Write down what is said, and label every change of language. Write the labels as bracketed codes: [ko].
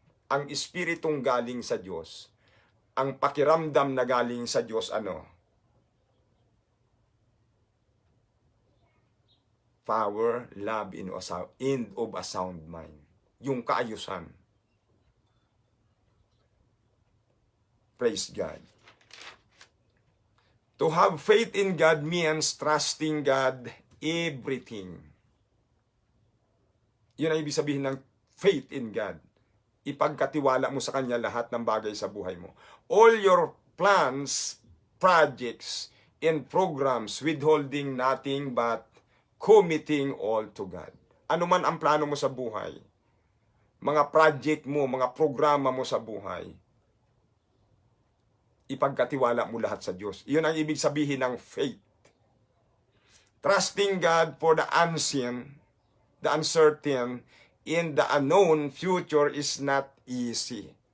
[tl] Ang espiritong galing sa Diyos, ang pakiramdam na galing sa Diyos, [en] power, love, and of a sound mind. [tl] Yung kaayusan. [en] Praise God. To have faith in God means trusting God everything. [tl] Yun ang ibig sabihin ng [en] faith in God. [tl] Ipagkatiwala mo sa Kanya lahat ng bagay sa buhay mo. [en] All your plans, projects, and programs, withholding nothing but committing all to God. [tl] Ano man ang plano mo sa buhay, mga project mo, mga programa mo sa buhay, ipagkatiwala mo lahat sa Diyos. Iyon ang ibig sabihin ng faith. [en] Trusting God for the unseen, the uncertain, in the unknown future is not easy.